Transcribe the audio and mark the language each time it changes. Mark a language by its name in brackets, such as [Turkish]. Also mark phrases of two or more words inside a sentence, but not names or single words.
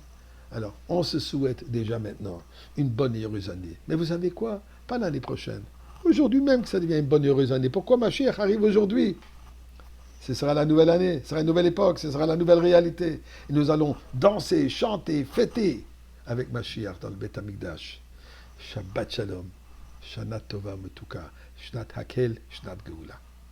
[French] Alors, on se souhaite déjà maintenant une bonne et heureuse année. Mais vous savez quoi? Pas l'année prochaine. Aujourd'hui même que ça devient une bonne et heureuse année. Pourquoi Mashiach arrive aujourd'hui? Ce sera la nouvelle année, ce sera une nouvelle époque, ce sera la nouvelle réalité. Et nous allons danser, chanter, fêter avec Mashiach dans le Beth Amikdash. [Hebrew] שבת שלום, שנה טובה מתוקה, שנת הקהל, שנת גאולה.